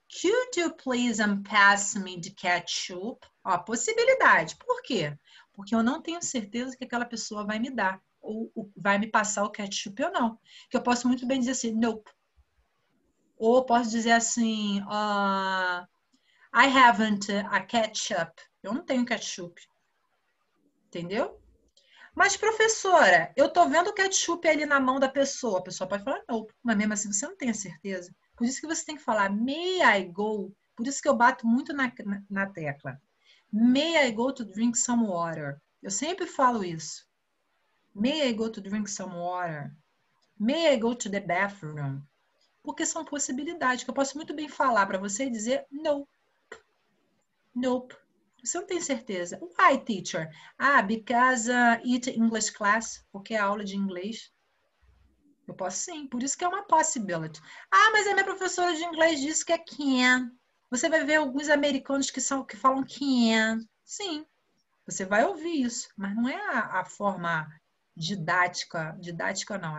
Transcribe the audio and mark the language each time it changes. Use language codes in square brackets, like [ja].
[en] Could you please pass me the ketchup? [pt] Ó, possibilidade. Por quê? Porque eu não tenho certeza que aquela pessoa vai me dar, ou vai me passar o ketchup ou não. Que eu posso muito bem dizer assim, nope. Ou posso dizer assim, [en] I haven't a ketchup. [pt] Eu não tenho ketchup. Entendeu? Mas, professora, eu tô vendo o ketchup ali na mão da pessoa. A pessoa pode falar, nope. Mas mesmo assim, você não tem a certeza. Por isso que você tem que falar, [en] may I go? [pt] Por isso que eu bato muito na tecla. [en] May I go to drink some water? [pt] Eu sempre falo isso. [en] May I go to drink some water? May I go to the bathroom? [pt] Porque são possibilidades que eu posso muito bem falar para você e dizer nope. Nope. Você não tem certeza. [en] Why, teacher? Because it's English class. [pt] Porque é aula de inglês. Eu posso sim. Por isso que é uma possibility. Mas a minha professora de inglês disse que é can. Você vai ver alguns americanos que falam can. Sim. Você vai ouvir isso. Mas não é a forma didática. Didática não.